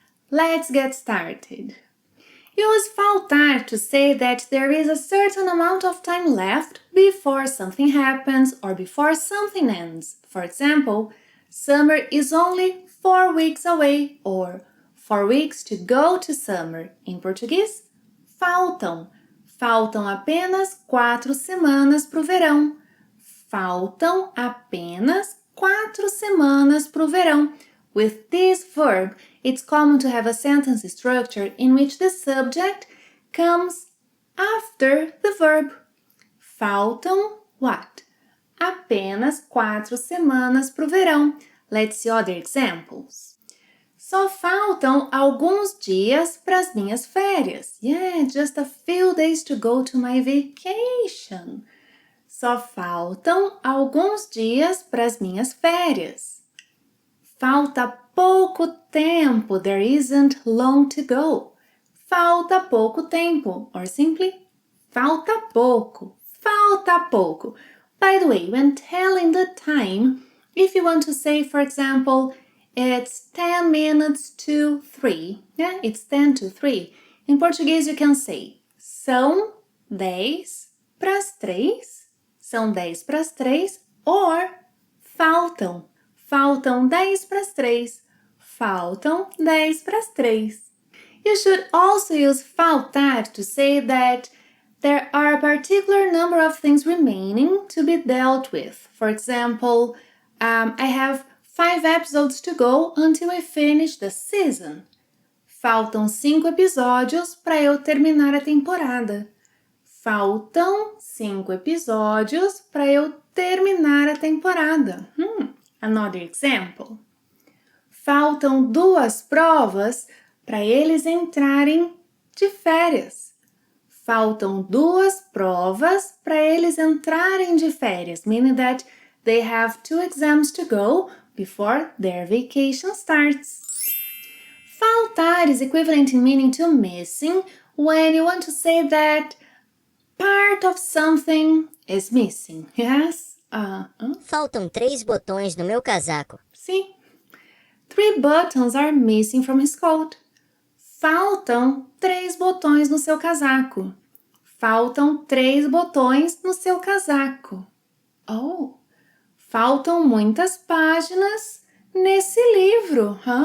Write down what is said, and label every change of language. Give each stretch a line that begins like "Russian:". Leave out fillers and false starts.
English: Let's get started. Use faltar to say that there is a certain amount of time left before something happens or before something ends. For example, summer is only 4 weeks away, or 4 weeks to go to summer.
Portuguese: Em português, faltam. Faltam apenas 4 semanas para o verão. Faltam apenas 4 semanas para o verão.
English: With this verb, it's common to have a sentence structure in which the subject comes after the verb. Faltam what?
Portuguese: Apenas 4 semanas para o verão.
English: Let's see other examples.
Portuguese: Só faltam alguns dias para as minhas férias.
English: Yeah, just a few days to go to my vacation.
Portuguese: Só faltam alguns dias para as minhas férias. Falta pouco tempo.
English: There isn't long to go.
Portuguese: Falta pouco tempo.
English: Or simply,
Portuguese: falta pouco. Falta pouco.
English: By the way, when telling the time, if you want to say, for example, it's 10 minutes to 3. Yeah, it's 10 to 3. In Portuguese, you can say,
Portuguese: são 10 para as 3. São 10 para as 3. Or, faltam. Faltam 10 para as 3. Faltam 10 para as 3.
English: You should also use faltar to say that there are a particular number of things remaining to be dealt with. For example, I have 5 episodes to go until I finish the season.
Portuguese: Faltam 5 episódios para eu terminar a temporada. Faltam 5 episódios para eu terminar a temporada.
English: Another example.
Portuguese: Faltam 2 provas para eles entrarem de férias. Faltam 2 provas para eles entrarem de férias,
English: meaning that they have 2 exams to go before their vacation starts. Faltar is equivalent in meaning to missing when you want to say that part of something is missing. Yes?
Portuguese: Faltam 3 botões no meu casaco. Sim.
English: 3 buttons are missing from his coat.
Portuguese: Faltam 3 botões no seu casaco. Faltam 3 botões no seu casaco. Oh, faltam muitas páginas nesse livro.